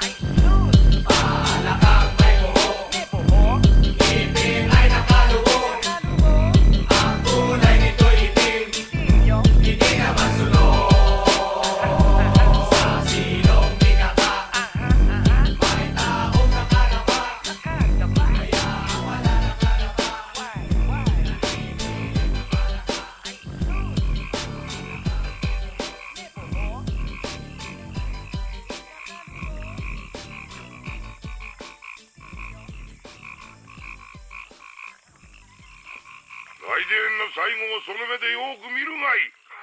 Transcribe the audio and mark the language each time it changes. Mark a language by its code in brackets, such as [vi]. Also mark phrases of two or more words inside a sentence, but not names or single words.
[tl] Palakang may buhok, ngipin ay nakalubog, ang kulay nito'y itim, hindi na masunod. Sa silong bigata, may taong nakalaba, kaya ang wala nakalaba, naninilig na palaka. [ja] 外伝の最後をその目でよく見るがいい。